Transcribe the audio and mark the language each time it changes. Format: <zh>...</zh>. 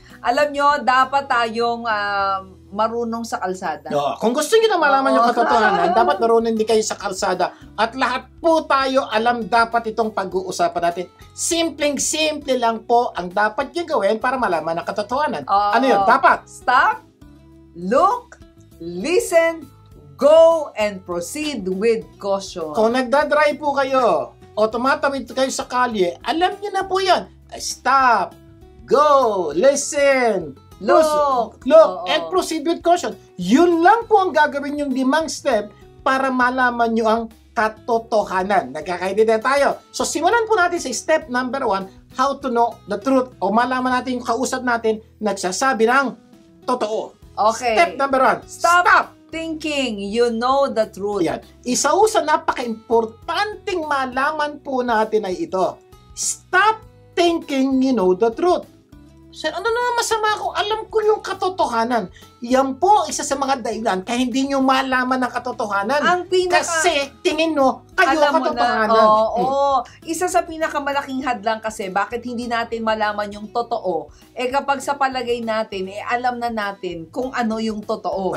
<tl>Alam nyo, dapat tayong marunong sa kalsada. Kung gusto nyo na malaman yung katotohanan, dapat marunong din kayo sa kalsada. At lahat po tayo alam dapat itong pag-uusapan natin. Simpleng-simple lang po ang dapat nyo gawin para malaman ang katotohanan. Ano yun? Dapat</tl> <en>stop, look, listen, go, and proceed with caution.</en> <tl>Kung nagdadrive po kayo o tumatawid kayo sa kalye, alam nyo na po yan.</tl> <en>Stop, go, listen, look, and proceed with caution.</en> <tl>Yun lang po ang gagawin yung 5 step para malaman nyo ang katotohanan. Nagkakaintindihan tayo. So, simulan po natin sa step number 1,</tl> <en>how to know the truth</en> <tl>o malaman natin yung kausap natin nagsasabi ng totoo.</tl> <en>Okay. Step number 1, Stop thinking you know the truth.</en> <tl>Yan. Isa sa napaka-importanting malaman po natin ay ito.</tl> <en>Stop thinking you know the truth.</en> <tl>Sir, ano naman masama kung alam ko yung katotohanan? Yan po isa sa mga dahilan kaya hindi nyo malaman ang katotohanan. Kasi tingin mo, kayo ang katotohanan. Isa sa pinakamalaking hadlang kasi bakit hindi natin malaman yung totoo, kapag sa palagay natin, alam na natin kung ano yung totoo.</tl>